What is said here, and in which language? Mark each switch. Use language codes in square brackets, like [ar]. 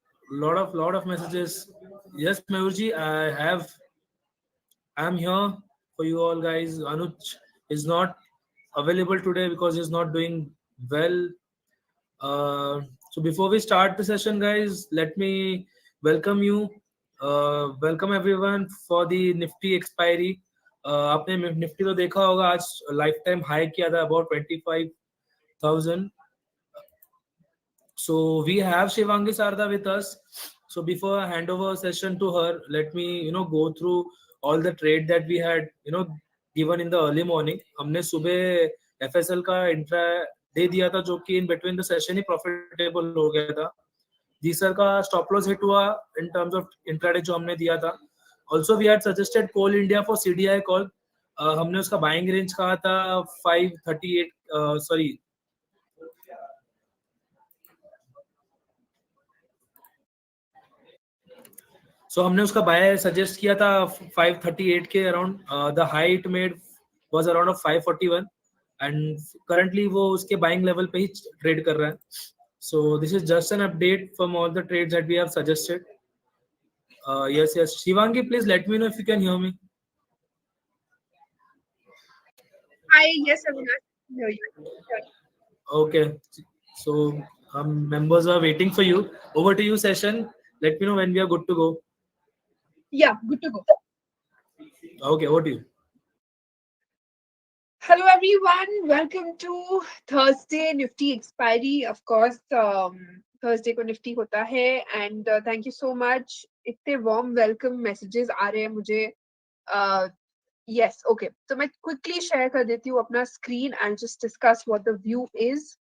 [en] Lot of messages. Yes, Mayurji, I'm here for you all, guys. Anuj is not available today because he's not doing well. So before we start the session, guys, let me welcome you. Welcome everyone for the Nifty expiry. [hi] आपने Nifty तो देखा होगा आज life time high किया था about 25,000. [en] So we have Shivangi Sarda with us. So before I hand over session to her, let me go through all the trade that we had given in the early morning. [hi] हमने सुबह FSL का intra दे दिया था जो कि in between the session he profitable हो गया था. जीसर का स्टॉप लॉस हिट हुआ इन टर्म्स ऑफ इंट्राडे जो हमने दिया था. [en] Also we had suggested Coal India for CDI call. [hi] हमने उसका बाइंग रेंज कहा था 538 सॉरी सो हमने उसका बाय सजेस्ट किया था 538 के around. [en] the high it made was around of 541 and currently [hi] वो उसके बाइंग लेवल पे ही ट्रेड कर रहा है. [en] So this is just an update from all the trades that we have suggested. Yes, Shivangi, please let me know if you can hear me. Hi, yes, Avinash, I hear you. Sure. Okay, so members are waiting for you. Over to you, session. Let me know when we are good to go. Yeah, good to go. Okay, over to you. Hello, everyone. Welcome to Thursday Nifty Expiry. Of course, [hi] Thursday को Nifty होता है, [en] and thank you so much. [hi] इतने warm welcome messages आ रहे हैं मुझे. [en] Uh, yes, okay. [hi] तो मैं quickly share कर देती हूँ अपना screen [en] and just discuss what the view is.